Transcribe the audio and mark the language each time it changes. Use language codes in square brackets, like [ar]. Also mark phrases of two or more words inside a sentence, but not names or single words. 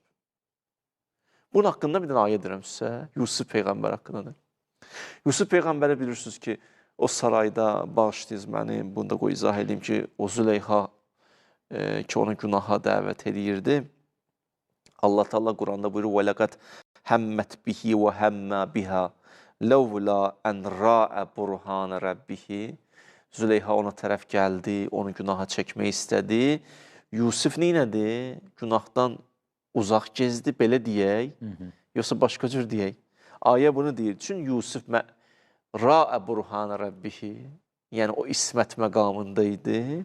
[az] Bunun haqqında bir dənə ayə deyirəm sizə. Yusuf Peyğəmbər haqqındadır. Yusuf Peyğəmbəri bilirsiniz ki, o sarayda bağışlayınız məni, bunu da qoy izah edeyim ki, o Züleyxa ki, onu günaha dəvət edirdi. Allah Teala Quranda buyurur, [ar] وَلَقَدْ هَمَّتْ بِهِ وَهَمَّا بِهَا لَوْلَا أَنْ رَاءَ بُرْهَانَ رَبِّهِ [az] Züleyxa ona tərəf gəldi, onu günaha çəkmək istədi. Yusuf neynədi? Günahdan uzaq gezdi, belə deyək, yoxsa başqa cür deyək. Ayə bunu deyir. Çünki Yusuf [ar] رأى برهان ربه, [az] yəni o ismət məqamında idi.